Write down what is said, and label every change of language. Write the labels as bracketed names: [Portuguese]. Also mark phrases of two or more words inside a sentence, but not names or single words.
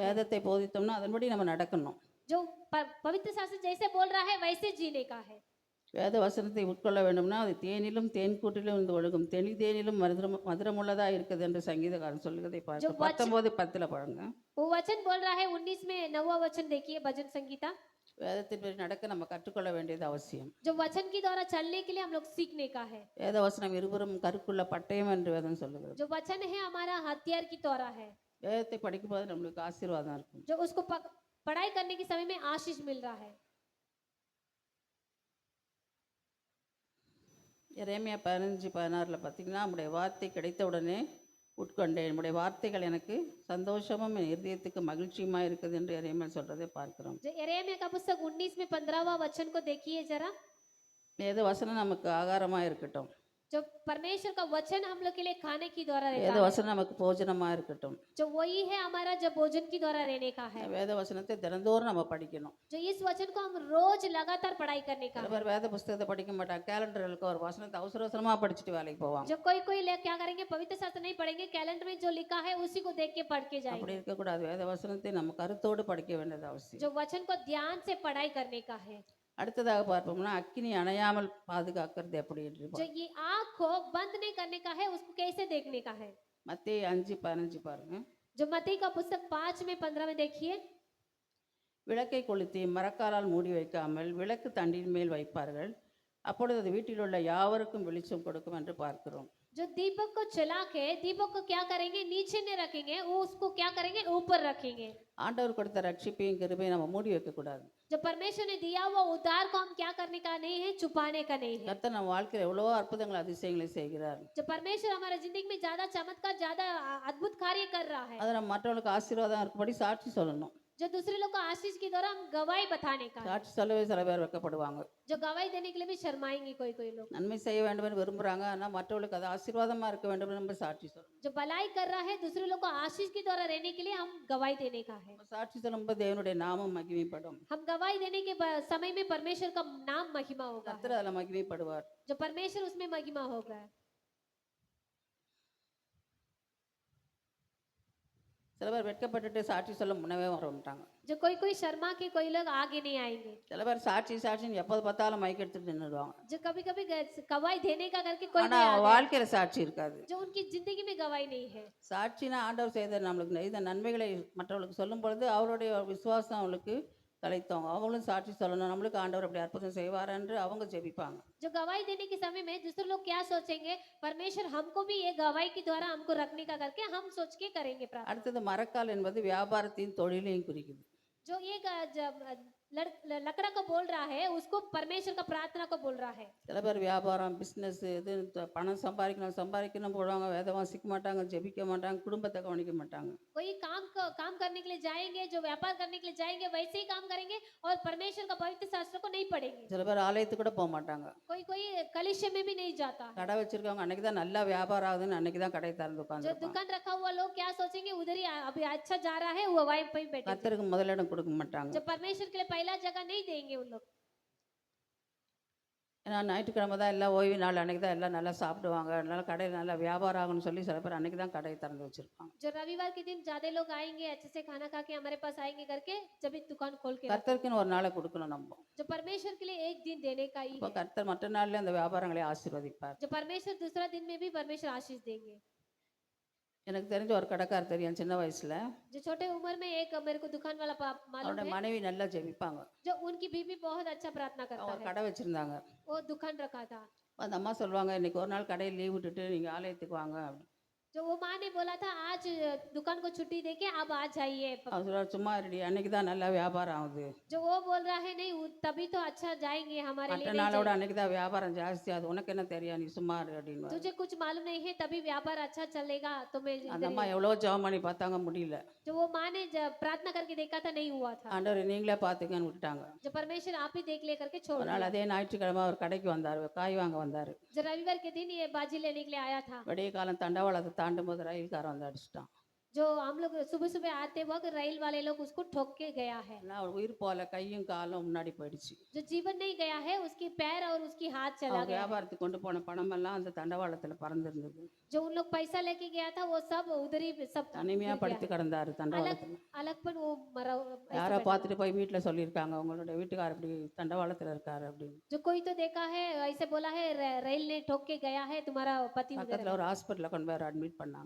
[Tamil] வேதத்தை போதித்தோம்னா அதன்படி நம்ம நடக்கணும். [Hindi] जो पवित्र शास्त्र जैसे बोल रहा है वैसे जीने का है। [Tamil] வேத வசனத்தை உட்கொள்ள வேண்டும்னா அது தேனிலும் தேன்கூட்டிலும் இருந்து ஒழுகும், தெளி தேனிலும் மதுரமுள்ளதாக இருக்குது என்று சங்கீதக்காரன் சொல்லுவதை பார்த்து 19:10 பாருங்க. [Hindi] वो वचन बोल रहा है 19 में 9वां वचन देखिए, भजन संगीता। [Tamil] வேதத்தின்படி நடக்க நம்ம கற்றுக்கொள்ள வேண்டியது அவசியம். [Hindi] जो वचन के द्वारा चलने के लिए हम लोग सीखने का है। [Tamil] வேத வசனம் இருபுறம் கருக்குள்ள பட்டயம் என்று வேதம் சொல்லுகிறது. [Hindi] जो वचन है हमारा हथियार की तरह है। [Tamil] வேதத்தை படிக்கும்போது நம்மளுக்கு ஆசீர்வாதம் இருக்கும். [Hindi] जो उसको पढ़ाई करने के समय में आशीष मिल रहा है। [Tamil] எரேமியா 15:16 பார்த்தீங்கன்னா, நம்முடைய வார்த்தை கிடைத்த உடனே உட்கொண்டேன், நம்முடைய வார்த்தைகள் எனக்கு சந்தோஷமும் என் இருதயத்துக்கு மகிழ்ச்சியுமா இருக்குது என்று எரேமியா சொல்றதை பார்க்கிறோம். [Hindi] जो यिर्मयाह का पुस्तक 19 में 15वां वचन को देखिए जरा। [Tamil] வேத வசனம் நமக்கு ஆகாரமா இருக்கட்டும். [Hindi] जो परमेश्वर का वचन हम लोग के लिए खाने की द्वारा [Tamil] வேத [Hindi] रहता है, [Tamil] வசனம் நமக்கு போஜனமா இருக்கட்டும். [Hindi] जो वही है हमारा जब भोजन की द्वारा रहने का है। [Tamil] வேத வசனத்தை தினந்தோறும் நம்ம படிக்கணும். [Hindi] जो इस वचन को हम रोज लगातार पढ़ाई करने का [Tamil] சில [Hindi] है। [Tamil] பேர் வேத புஸ்தகத்தை படிக்க மாட்டாங்க, கேலண்டருக்கு ஒரு வசனத்தை அவசரமா படிச்சுட்டு வேலைக்கு போவாங்க. [Hindi] जो कोई क्या करेंगे, पवित्र शास्त्र नहीं पढ़ेंगे, कैलेंडर में जो लिखा है उसी को देख के पढ़ के [Tamil] அப்படி [Hindi] जाएंगे। [Tamil] இருக்கக்கூடாது. வேத வசனத்தை நம்ம கருத்தோடு படிக்க வேண்டியது அவசியம். [Hindi] जो वचन को ध्यान से पढ़ाई करने का है। [Tamil] அடுத்ததாக பார்ப்போம்னா அக்கினி அணையாமல் பாதுகாக்கிறது எப்படி என்று [Hindi] जो [Tamil] பார்ப்போம். [Hindi] ये आँख को बंद नहीं करने का है उसको कैसे देखने का है। [Tamil] மத்தேயு 5:15 பாருங்க. [Hindi] जो मत्ती का पुस्तक 5:15 में देखिए, [Tamil] விளக்கை கொளுத்தி மரக்காலால் மூடி வைக்காமல் விளக்கு தண்டின் மேல் வைப்பார்கள், அப்பொழுது அது வீட்டில் உள்ள யாவருக்கும் வெளிச்சம் கொடுக்கும் என்று பார்க்கிறோம். [Hindi] जो दीपक को जला के दीपक को क्या करेंगे, नीचे नहीं रखेंगे, वो उसको क्या करेंगे, ऊपर रखेंगे। [Tamil] ஆண்டவர் கொடுத்த ரட்சிப்பையும் கிருபையும் நம்ம மூடி வைக்கக்கூடாது. [Hindi] जो परमेश्वर ने दिया हुआ उद्धार को हम क्या करने का नहीं है, छुपाने का नहीं है। [Tamil] கர்த்தர் நம்ம வாழ்க்கையில் எவ்வளவோ அற்புதங்கள் அதிசயங்களை செய்கிறார். [Hindi] जो परमेश्वर हमारे जिंदगी में ज्यादा चमत्कार, ज्यादा अद्भुत कार्य कर रहा है, [Tamil] அதை நம்ம மற்றவங்களுக்கு ஆசீர்வாதம் இருக்கும்படி சாட்சி சொல்லணும். [Hindi] जो दूसरे लोग को आशीष के द्वारा हम गवाही बताने का है। [Tamil] சாட்சி சொல்லவே சில பேர் வைக்கப்படுவாங்க. [Hindi] जो गवाही देने के लिए भी शर्माएंगे कोई कोई लोग। [Tamil] நன்மை செய்ய வேண்டும் என்று விரும்புகிறாங்க, ஆனால் மற்றவர்களுக்கு அது ஆசீர்வாதமாக இருக்க வேண்டும் என்று நம்ம சாட்சி சொல்லணும். [Hindi] जो भलाई कर रहा है दूसरे लोग को आशीष के द्वारा रहने के लिए हम गवाही देने का है। [Tamil] நம்ம சாட்சி சொல்லும்போது தேவனுடைய நாமம் மகிமைப்படும். [Hindi] हम गवाही देने के समय में परमेश्वर का नाम महिमा होगा, [Tamil] கர்த்தர் அதில் மகிமைப்படுவார். [Hindi] जो परमेश्वर उसमें महिमा होगा। [Tamil] சில பேர் வெட்கப்பட்டுட்டு சாட்சி சொல்ல முன்னவே வரமாட்டாங்க. [Hindi] जो कोई कोई शर्मा के कोई लोग आगे नहीं आएंगे, [Tamil] சில பேர் சாட்சின்னு எப்போது பார்த்தாலும் மைக் எடுத்துட்டு நின்றுடுவாங்க. [Hindi] जो कभी कभी गवाही देने का करके कोई [Tamil] ஆனால் [Hindi] नहीं [Tamil] அவங்க [Hindi] आगे, [Tamil] வாழ்க்கையில் சாட்சி இருக்காது. [Hindi] जो उनकी जिंदगी में गवाही नहीं है। [Tamil] சாட்சினா ஆண்டவர் செய்த நம்மளுக்கு செய்த நன்மைகளை மற்றவர்களுக்கு சொல்லும் பொழுது அவருடைய விசுவாசம் அவங்களுக்கு தலைத்தவங்க, அவங்களும் சாட்சி சொல்லணும், நம்மளுக்கு ஆண்டவர் அப்படி அற்புதம் செய்வார் என்று அவங்க ஜெபிப்பாங்க. [Hindi] जो गवाही देने के समय में दूसरे लोग क्या सोचेंगे, परमेश्वर हमको भी ये गवाही के द्वारा हमको रखने का करके हम सोच के करेंगे प्रार्थना। [Tamil] அடுத்தது மரக்கால் என்பது வியாபாரத்தின் தொழிலையும் குறிக்குது. [Hindi] जो ये लकड़ा को बोल रहा है उसको परमेश्वर का प्रार्थना को बोल रहा है। [Tamil] சில பேர் வியாபாரம் பிஸ்னஸ் இது பணம் சம்பாதிக்கணும் போடுவாங்க, வேத வாசிக்க மாட்டாங்க, ஜெபிக்க மாட்டாங்க, குடும்பத்தை கவனிக்க மாட்டாங்க. [Hindi] कोई काम करने के लिए जाएंगे, जो व्यापार करने के लिए जाएंगे वैसे ही काम करेंगे और परमेश्वर का पवित्र शास्त्र को नहीं पढ़ेंगे। [Tamil] சில பேர் ஆலயத்துக்கு கூட போக மாட்டாங்க. [Hindi] कोई कोई कलिशे में भी नहीं जाता। [Tamil] கடை வச்சிருக்கவங்க அன்னைக்கு தான் நல்லா வியாபாரம் ஆகுதுன்னு அன்னைக்கு தான் கடை திறந்து [Hindi] जो [Tamil] உட்காந்துருப்பாங்க. [Hindi] दुकान रखा हुआ लोग क्या सोचेंगे, उधर ही अभी अच्छा जा रहा है, वो वहीं पे बैठे। [Tamil] கர்த்தருக்கு முதலிடம் கொடுக்க மாட்டாங்க. [Hindi] जो परमेश्वर के लिए पहला जगह नहीं देंगे उन लोग। [Tamil] ஏன்னா ஞாயிற்றுக்கிழமை தான் எல்லாம் ஓய்வு நாள், அன்னைக்கு தான் எல்லாம் நல்லா சாப்பிடுவாங்க, அதனால கடையில் நல்லா வியாபாரம் ஆகும்னு சொல்லி சில பேர் அன்னைக்கு தான் கடையை திறந்து வச்சிருப்பாங்க. [Hindi] जो रविवार के दिन ज्यादा लोग आएंगे, अच्छे से खाना खा के हमारे पास आएंगे करके जब भी दुकान खोल के, [Tamil] கர்த்தருக்குன்னு ஒரு நாளை கொடுக்கணும் நம்ம. [Hindi] जो परमेश्वर के लिए एक दिन देने का ही [Tamil] இப்போ [Hindi] है। [Tamil] கர்த்தர் மற்ற நாள்ல அந்த வியாபாரங்களை ஆசீர்வதிப்பார். [Hindi] जो परमेश्वर दूसरा दिन में भी परमेश्वर आशीष देंगे। [Tamil] எனக்கு தெரிஞ்ச ஒரு கடைக்காரர் தெரியும் சின்ன வயசுல, [Hindi] जो छोटे उम्र में एक मेरे को दुकान वाला मालूम [Tamil] அவருடைய [Hindi] है, [Tamil] மனைவி நல்லா ஜெபிப்பாங்க. [Hindi] जो उनकी बीवी बहुत अच्छा प्रार्थना करता [Tamil] அவர் [Hindi] है। [Tamil] கடை வச்சிருந்தாங்க. [Hindi] वो दुकान रखा था। [Tamil] அந்த அம்மா சொல்லுவாங்க, இன்னைக்கு ஒரு நாள் கடையை லீவ் விட்டுட்டு நீங்க ஆலயத்துக்கு வாங்க அப்படின்னு. [Hindi] जो वो माँ ने बोला था आज दुकान को छुट्टी देके अब आ जाइए। [Tamil] அவர் சொல்றாரு, சும்மா இருடி, அன்னைக்கு தான் நல்லா வியாபாரம் ஆகுது, [Hindi] जो वो बोल रहा है नहीं तभी तो अच्छा जाएंगे, हमारे [Tamil] மற்ற [Hindi] लिए नहीं [Tamil] நாளோட [Hindi] जाएंगे। [Tamil] அன்னைக்கு தான் வியாபாரம் ஜாஸ்தி ஆகுது, உனக்கு என்ன தெரியும், நீ சும்மா இரு அப்படின்னு. [Hindi] तुझे कुछ मालूम नहीं है तभी व्यापार अच्छा चलेगा तो मैं [Tamil] அந்த அம்மா எவ்வளோ ஜெபம் பண்ணி பார்த்தாங்க, முடியல. [Hindi] जो वो माँ ने प्रार्थना करके देखा था नहीं हुआ था। [Tamil] ஆண்டவர் நீங்களே பார்த்துக்கன்னு விட்டுட்டாங்க. [Hindi] जो परमेश्वर आप ही देख ले करके छोड़ [Tamil] ஒரு நாள் [Hindi] दिया। [Tamil] அதே ஞாயிற்றுக்கிழமை அவர் கடைக்கு வந்தார், காய் வாங்க வந்தார். [Hindi] जो रविवार के दिन ये बाजी लेने के लिए आया था। [Tamil] விடிய காலம் தண்டவாளத்தை தாண்டும் போது ரயில்காரன் வந்து அடிச்சிட்டான். [Hindi] जो हम लोग सुबह सुबह आते वक्त रेल वाले लोग उसको ठोक के गया है। [Tamil] ஆனால் அவர் உயிர் போல, கையும் காலும் முன்னாடி போயிடுச்சு. [Hindi] जो जीवन नहीं गया है उसकी पैर और उसकी हाथ चला [Tamil] அவர் [Hindi] गया। [Tamil] வியாபாரத்துக்கு கொண்டு போன பணமெல்லாம் அந்த தண்டவாளத்தில் பறந்துருந்தது. [Hindi] जो उन लोग पैसा लेके गया था वो सब उधर ही सब [Tamil] தனிமையா [Hindi] गिर [Tamil] படுத்து [Hindi] गया। [Tamil] கிடந்தாரு [Hindi] अलग [Tamil] தண்டவாளத்தில். [Hindi] अलगपन वो मरा ऐसे [Tamil] யாரோ [Hindi] बैठा। [Tamil] பார்த்துட்டு போய் வீட்டில் சொல்லியிருக்காங்க, உங்களுடைய வீட்டுக்காரர் இப்படி தண்டவாளத்தில் இருக்காரு அப்படின்னு. [Hindi] जो कोई तो देखा है ऐसे बोला है रेल ने ठोक के गया है तुम्हारा पति उधर [Tamil] பக்கத்தில் [Hindi] है। [Tamil] ஒரு ஹாஸ்பிட்டலில் கொண்டு போய் அட்மிட் பண்ணாங்க.